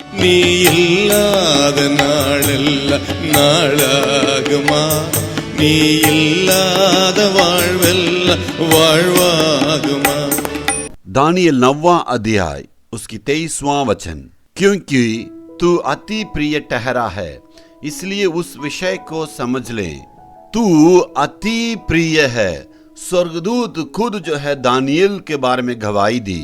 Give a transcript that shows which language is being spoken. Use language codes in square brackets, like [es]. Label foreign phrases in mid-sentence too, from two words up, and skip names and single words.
[ta] நீ இல்லாத நாளெல்லாம் நாளாகுமா? நீ இல்லாத வாழ்வெல்லாம் வாழ்வாகுமா? [hi] दानियल 9वां अध्याय उसकी 23वां वचन। क्योंकि तू अति प्रिय ठहरा है, इसलिए उस विषय को समझ ले। तू अति प्रिय है। स्वर्गदूत खुद जो है दानियल के बारे में गवाही दी।